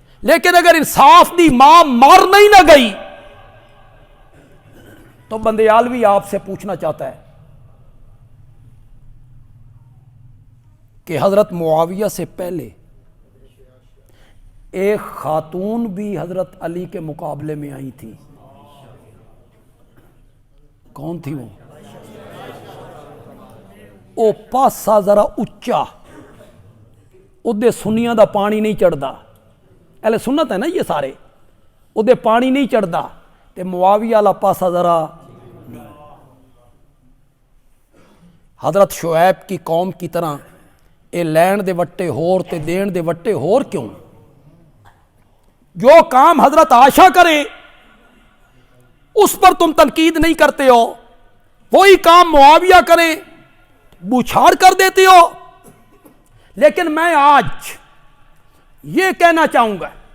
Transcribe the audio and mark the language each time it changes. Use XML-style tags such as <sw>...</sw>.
<ur>لیکن اگر انصاف دی ماں مار نہیں نہ گئی تو بندیالوی آپ سے پوچھنا چاہتا ہے کہ حضرت معاویہ سے پہلے ایک خاتون بھی حضرت علی کے مقابلے میں آئی تھی. کون تھی وہ؟</ur> <pa>او پاسا ذرا اچا, ادھے سنیاں دا پانی نہیں چڑھدا. اہل سنت ہے نا یہ سارے, ادھے پانی نہیں چڑھدا, تے معاویہ والا پاسا ذرا.</pa> <ur>حضرت شعیب کی قوم کی طرح</ur> <pa>اے لین دے وٹے ہور تے دین دے وٹے ہور کیوں؟</pa> <ur>جو کام حضرت عائشہ کریں اس پر تم تنقید نہیں کرتے ہو، وہی کام معاویہ کریں بوچھاڑ کر دیتے ہو۔ لیکن میں آج یہ کہنا چاہوں گا</ur>